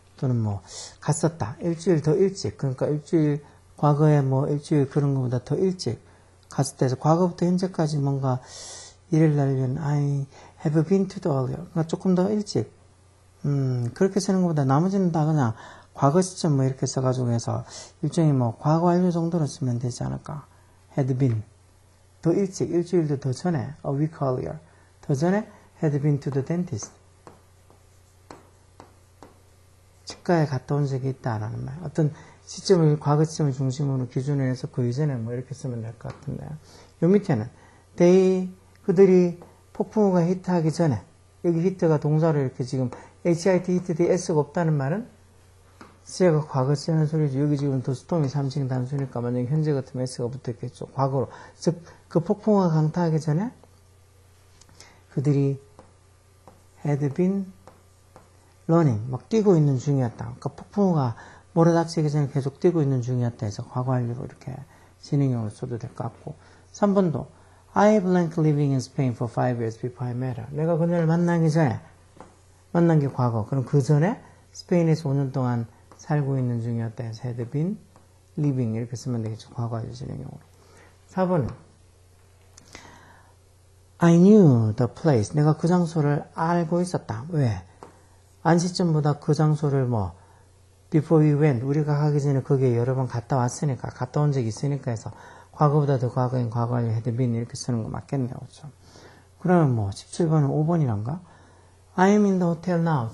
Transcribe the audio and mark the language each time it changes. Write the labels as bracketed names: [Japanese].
[Korean] 또는 갔었다. 일주일 더 일찍. 그러니까 일주일, 과거에 일주일 그런 것보다 더 일찍 갔을 때에서 과거부터 현재까지 뭔가 일을 날리는 [English] I have been to the earlier. [Korean] 그러니까 조금 더 일찍. 그렇게 쓰는 것보다 나머지는 다 그냥 과거 시점 이렇게 써가지고 해서 일종의 과거 완료 정도로 쓰면 되지 않을까. [English] had been. [Korean] 더 일찍, 일주일도 더 전에, [English] a week earlier. [Korean] 더 전에 [English] had been to the dentist. [Korean] 치과에 갔다 온 적이 있다라는 말. 어떤 시점을, 과거 시점을 중심으로 기준으로 해서 그 이전에 이렇게 쓰면 될 것 같은데. 요 밑에는 그들이 폭풍우가 히트하기 전에, 여기 히트가 동사로 이렇게 지금 HIT 히트 뒤에 S가 없다는 말은 시제가 과거 쓰는 소리죠. 여기 지금 더 스톰이 3층 단수니까 만약에 현재 같으면 S가 붙었겠죠. 과거로. 즉, 그 폭풍우가 강타하기 전에 그들이 [English] had been running, [Korean] 뛰고 있는 중이었다. 그러니까 폭풍우가 몰아닥치기 전에 계속 뛰고 있는 중이었다 해서 과거 완료로 이렇게 진행형으로 써도 될 것 같고. [English] 3번도 I blank living in Spain for 5 years before I met her. [Korean] 내가 그녀를 만난 게 과거. 그럼 그 전에 스페인에서 5년 동안 살고 있는 중이었다 해서 [English] had been living [Korean] 이렇게 쓰면 되겠죠. 과거 완료 진행형으로. [English] 4번은 I knew the place. [Korean] 내가 그 장소를 알고 있었다. 왜? 안 시점보다 그 장소를 [English] before we went. [Korean] 우리가 가기 전에 거기에 여러 번 갔다 왔으니까, 갔다 온 적이 있으니까 해서 과거보다 더 과거인 과거 완료 [English] had been [Korean] 이렇게 쓰는 거 맞겠네요. 그렇죠? 그러면 17번은 5번이란가? [English] I am in the hotel now.